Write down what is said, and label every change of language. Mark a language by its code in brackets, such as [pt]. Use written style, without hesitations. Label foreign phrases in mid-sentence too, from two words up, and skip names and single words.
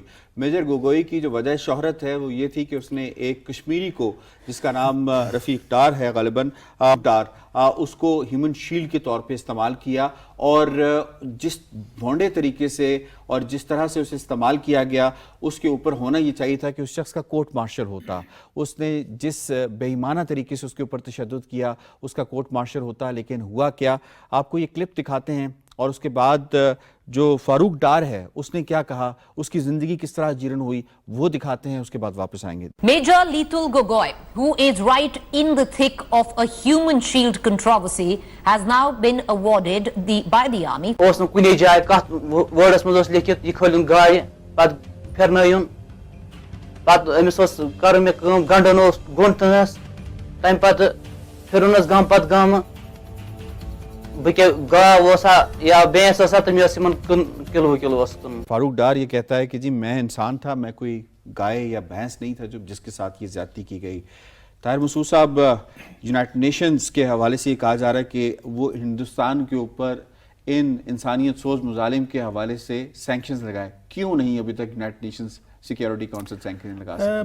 [ur] میجر گوگوئی کی جو وجہ شہرت ہے وہ یہ تھی کہ اس نے ایک کشمیری کو جس کا نام رفیق ڈار ہے غالباً ڈار, اس کو [en] human shield [ur] کے طور پہ استعمال کیا اور جس بھونڈے طریقے سے اور جس طرح سے اسے استعمال کیا گیا اس کے اوپر ہونا یہ چاہیے تھا کہ اس شخص کا [en] court martial [ur] ہوتا. اس نے جس بے ایمانہ طریقے سے اس کے اوپر تشدد کیا اس کا [en] court martial [ur] ہوتا, لیکن ہوا کیا. آپ کو یہ کلپ دکھاتے ہیں اور اس کے بعد جو فاروق ڈار ہے اس نے کیا کہا, اس کی زندگی کس طرح جیرن ہوئی وہ دکھاتے ہیں, اس کے بعد واپس آئیں گے. [en] Major Leetul Gogoi, who is right in the thick of a human shield controversy, has now been awarded by the army. [ks] اس نہ کُنی جایہِ کتھ وٲڈس منٛز اوس لیکھِتھ یہِ کھٲلِن گاڑِ پتہٕ پھِرنٲیُن, پتہٕ أمِس اوس کَرُن مےٚ کٲم, گنڈُن اوس گۄنٛٹھنس, تمہِ پتہٕ پھِرُنس گامہٕ پتہٕ گامہٕ. بہٕ کیٛاہ گاو اوسا یا بھینس اوسا تہٕ مےٚ ٲس یِمن کِلوٗ کِلوٗ اوس کٕنُن. [ur] فاروق ڈار یہ کہتا ہے کہ جی میں انسان تھا, میں کوئی گائے یا بھینس نہیں تھا جس کے ساتھ یہ زیادتی کی گئی. طاہر مسعود صاحب, [en] United Nations [ur] کے حوالے سے یہ کہا جا رہا ہے کہ وہ ہندوستان کے اوپر ان انسانیت سوز مظالم کے حوالے سے سینکشنز لگائے, کیوں نہیں ابھی تک [en] United Nations Security Council [ur] سینکشن لگا سکتے؟